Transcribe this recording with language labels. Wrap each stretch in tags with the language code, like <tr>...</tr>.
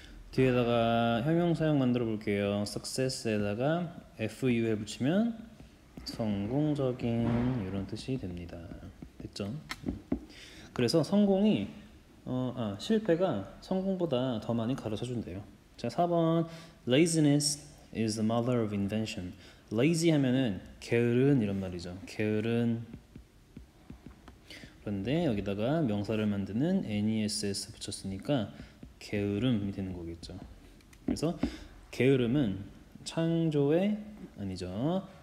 <ko>뒤에다가 형용사형 만들어 볼게요. success에다가 FU에 붙이면 성공적인 이런 뜻이 됩니다. 됐죠? 그래서 성공이 실패가 성공보다 더 많이 가르쳐 준대요.</ko> <en>자, 4번 Laziness is the mother of invention.</en> <ko>Lazy 하면은 게으른 이런 말이죠. 게으른. 그런데 여기다가 명사를 만드는 NESS 붙였으니까 게으름이 되는 거겠죠. 그래서 게으름은 창조의 아니죠.</ko>